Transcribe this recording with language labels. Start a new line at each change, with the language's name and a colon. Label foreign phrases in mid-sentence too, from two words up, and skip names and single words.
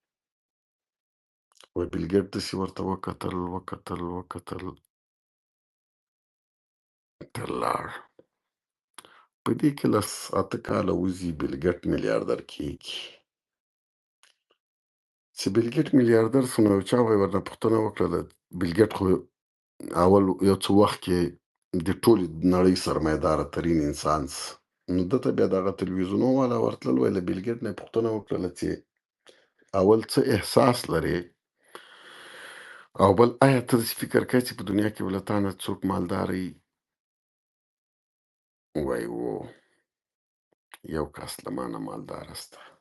Pashto: وایي بیل ګیټ داسې ورته وکتل وکتل وکتل، تر لاړ. په دې کې 8 کاله وځي، بیل ګیټ میلیاردر کېږي. چې بیل ګیټ میلیاردر شو، نو یو چا به یې ورنه پوښتنه وکړله، بیل ګیټ خو اول یو څه وخت کې د ټولې نړۍ سرمایه‌داره ترین انسان سه. نو ده ته بیا دغه تلویزیونو والا ورتلل، وایي له بیل ګیټ نه یې پوښتنه وکړله چې اول څه احساس لرې، او بل آیا ته داسې فکر کوې چې په دنیا کې به له تا نه څوک مالداره وي؟ وایي و، یو کس له ما نه مالداره سته.